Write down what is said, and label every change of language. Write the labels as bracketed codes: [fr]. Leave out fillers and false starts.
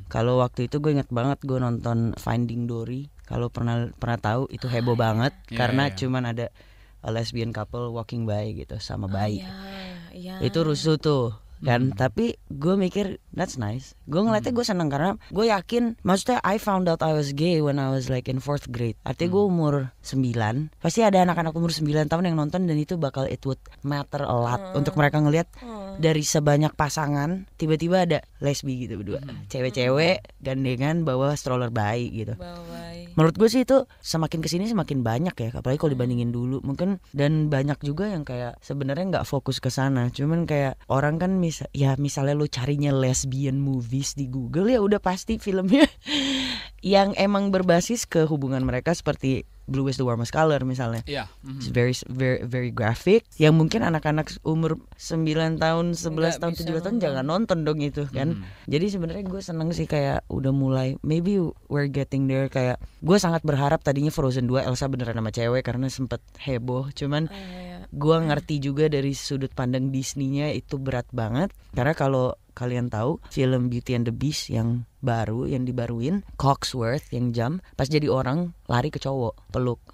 [id] Kalau waktu itu gue inget banget gue nonton Finding Dory. Kalau pernah tahu itu heboh banget karena cuman ada [en] a lesbian couple walking by [id] gitu sama bayi. Itu rusuh tuh kan. Tapi gue mikir [en] that's nice. [id] Gue ngeliatnya gue seneng karena gue yakin, maksudnya [en] I found out I was gay when I was like in 4th grade. [id] Artinya gue umur 9. Pasti ada anak-anak umur 9 tahun yang nonton dan itu bakal [en] it would matter a lot [id] untuk mereka ngeliat dari sebanyak pasangan tiba-tiba ada lesbi gitu berdua. Cewek-cewek gandengan bawa stroller bayi gitu. Menurut gue sih itu semakin kesini semakin banyak ya, apalagi kalau dibandingin dulu mungkin. Dan banyak juga yang kayak sebenarnya nggak fokus ke sana, cuman kayak orang kan misalnya lu carinya lesbian movies di Google ya udah pasti filmnya yang emang berbasis ke hubungan mereka seperti Blue is the Warmest Color misalnya. [en] It's very very graphic. [id] Yang mungkin anak-anak umur 9 tahun, 11 tahun, 17 tahun jangan nonton dong itu kan. Jadi sebenarnya gue seneng sih kayak udah mulai [en] maybe we're getting there. [id] Kayak gue sangat berharap tadinya Frozen 2 Elsa beneran sama cewek karena sempet heboh. Cuman gue ngerti juga dari sudut pandang Disney-nya itu berat banget. Karena kalau kalian tahu film Beauty and the Beast yang baru, yang dibaruin, Cogsworth yang jam pas jadi orang lari ke cowok peluk.